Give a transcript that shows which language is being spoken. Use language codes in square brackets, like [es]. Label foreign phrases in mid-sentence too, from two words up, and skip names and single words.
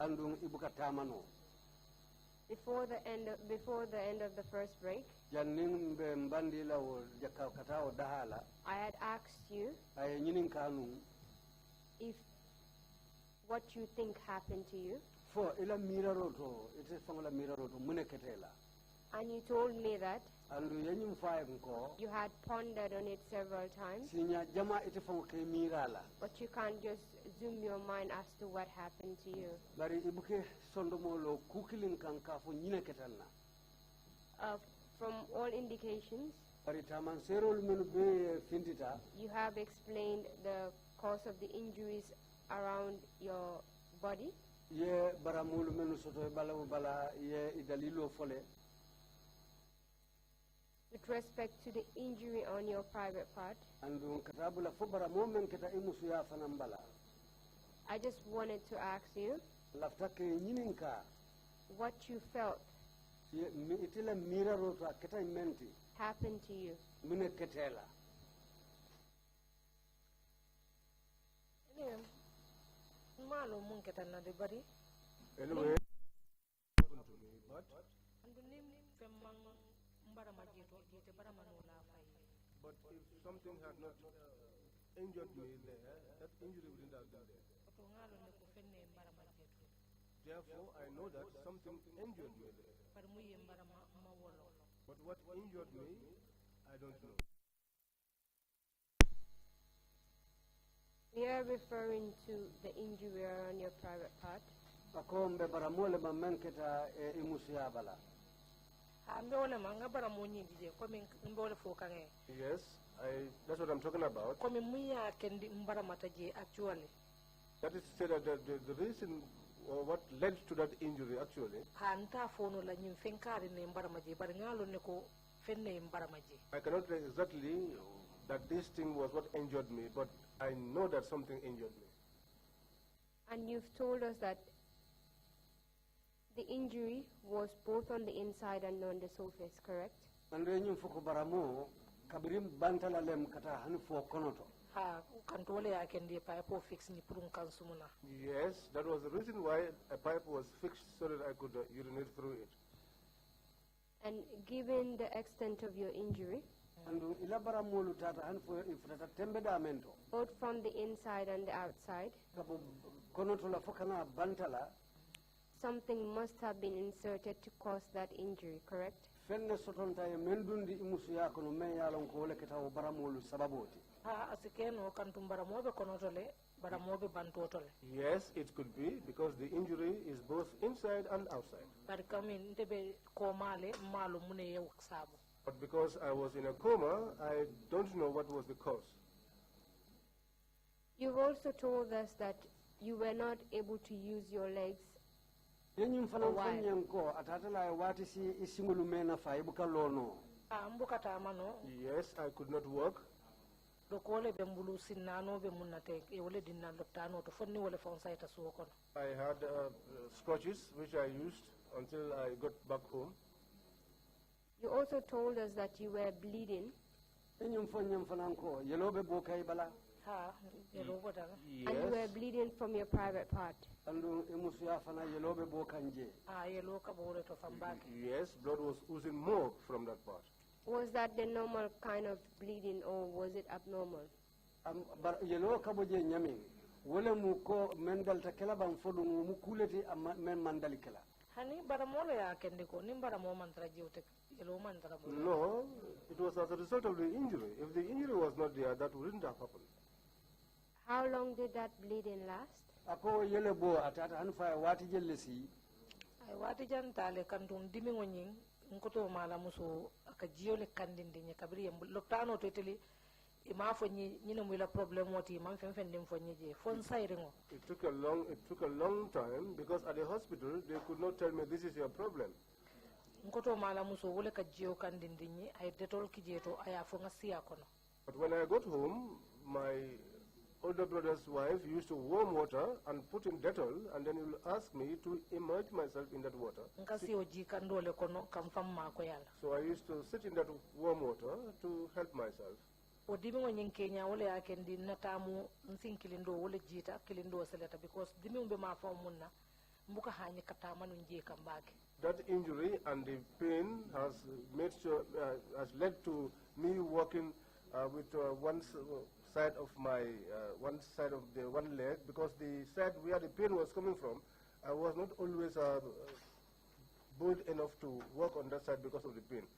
[en] Before the end of the first break, I had asked you if what you think happened to you. And you told me that [man] andu yenyum faayam ko [en] You had pondered on it several times, [man] sinya jama ite fon ke mirala [en] but you can't just zoom your mind as to what happened to you. [man] bari ibuke sondomo lo kukilin kan ka fo nyine ketanna [en] From all indications, [man] bari taman serol menu be fintita [en] you have explained the cause of the injuries around your body. [man] ye baramulu menu soto bala bala ye idalilo fole [en] With respect to the injury on your private part, [man] andu katabula fo baramo men keta imusu ya fanambala [en] I just wanted to ask you [man] lafta ke nyininka [en] what you felt [man] ye mi itila mira roto keta menti [en] happened to you. [man] mine ketela malo mun ketanna de bari [en] anyway happened to me, but if something had not injured me there, that injury wouldn't have been there. Therefore, I know that something injured me there. But what injured me, I don't know. We are referring to the injury on your private part. [man] akombe baramole mamenketa imusu ya bala [en] Yes, that's what I'm talking about. That is to say that the reason or what led to that injury actually, I cannot say exactly that this thing was what injured me, but I know that something injured me. And you've told us that the injury was both on the inside and on the surface, correct? [man] andrenyum foko baramo kabirim bantala lem kata han fo konoto [en] Yes, that was the reason why a pipe was fixed so that I could urinate through it. And given the extent of your injury, [man] andu ila baramolu tata han fo ifrata tembe da mento [en] both from the inside and the outside, [man] kabo konoto la fokana bantala [en] something must have been inserted to cause that injury, correct? [man] fenne sotonta e mendundi imusu ya kono men yalon ko wala ketawo baramolu sababoti [en] Yes, it could be because the injury is both inside and outside. But because I was in a coma, I don't know what was the cause. You've also told us that you were not able to use your legs [man] yenyum fanan fanyen ko atatala wati si isingulu mena fa ibuka lono [en] Yes, I could not walk. I had scratches which I used until I got back home. You also told us that you were bleeding. And you were bleeding from your private part. Yes, blood was oozing more from that part. Was that the normal kind of bleeding or was it abnormal? [man] wala mu ko mendal ta kala ban fodu mu kuleti men mandali kala hani baramolo ya kende ko nim baramo mantra jiwte yelo mantra bo [en] No, it was as a result of the injury. If the injury was not there, that wouldn't have happened. How long did that bleeding last? [man] ako yele bo atata han fa wati jelle si ay wati jantale kantum dimi ngoning ngoto mala muso aka jiole kandinde nya kabri yam loptano to teli ima fonyi nyina muy la problème woti man fen fen dim fonyi je fon sayre ngo [en] It took a long time because at the hospital they could not tell me this is your problem. [man] ngoto mala muso wole ka jio kandinde nyi ay detol kijeto aya fo ngasiya kono [en] But when I got home, my older brother's wife used to warm water and put in Dettol, and then he will ask me to immerse myself in that water. [man] ngasi oji kandole kono kam famma ko yalla [en] So I used to sit in that warm water to help myself. [man] o dimi ngoning kenya wole ya kendi natamu nsin kilindo wole jita kilindo seleta because dimi umbe ma fa munna mbuka hanyi kata manu nje kambage [en] That injury and the pain has led to me walking with one side of the one leg, because the side where the pain was coming from, I was not always bold enough to walk on that side because of the pain.